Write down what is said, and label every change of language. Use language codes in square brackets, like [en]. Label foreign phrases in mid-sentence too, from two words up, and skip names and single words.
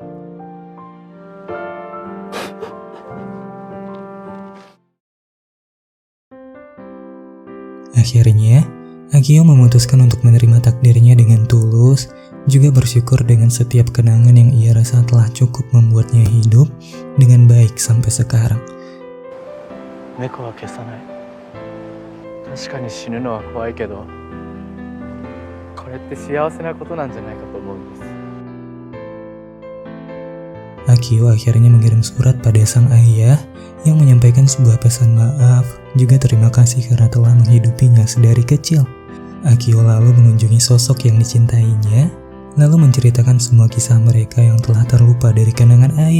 [id] Akhirnya, Akio memutuskan untuk menerima takdirnya dengan tulus, juga bersyukur dengan setiap kenangan yang ia rasa telah cukup membuatnya hidup dengan baik sampai sekarang. [ja] 猫は消さない。確かに死ぬのは怖いけど、これって幸せなことなんじゃないかと思うんです。 [id] Akio akhirnya mengirim surat pada sang ayah yang menyampaikan sebuah pesan maaf, juga terima kasih karena telah menghidupinya sedari kecil. Akio lalu mengunjungi sosok yang dicintainya, lalu menceritakan semua kisah mereka yang telah terlupa dari kenangan ayah.